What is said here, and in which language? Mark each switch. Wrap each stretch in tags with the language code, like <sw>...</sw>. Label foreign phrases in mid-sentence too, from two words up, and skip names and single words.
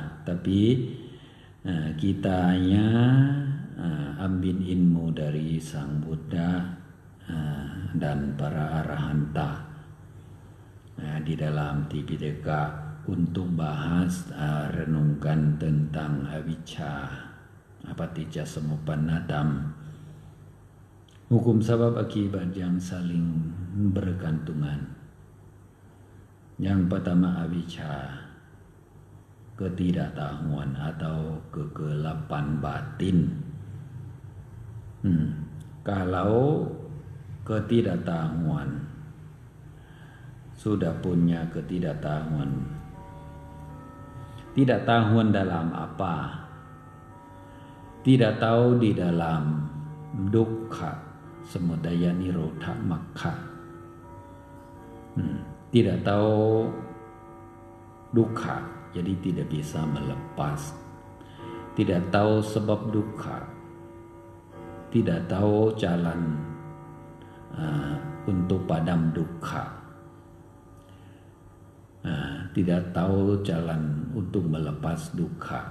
<id>Tapi kitanya ambil ilmu dari Sang Buddha dan para arahanta. Di dalam Tipitaka untuk bahas renungkan tentang avijja,</id> <pi>apatijja samupannadam,</pi> <id>hukum sebab akibat yang saling bergantungan. Yang pertama avijja, ketidaktahuan atau kegelapan batin. Kalau ketidaktahuan, sudah punya ketidaktahuan, tidak tahuan dalam apa, tidak tahu di dalam</id> <pi>dukkha, samudaya, nirodha, makkha,</pi> <id>tidak tahu dukkha, jadi tidak bisa melepas, tidak tahu sebab dukkha, tidak tahu jalan untuk padam dukkha, tidak tahu jalan untuk melepas dukkha.</id>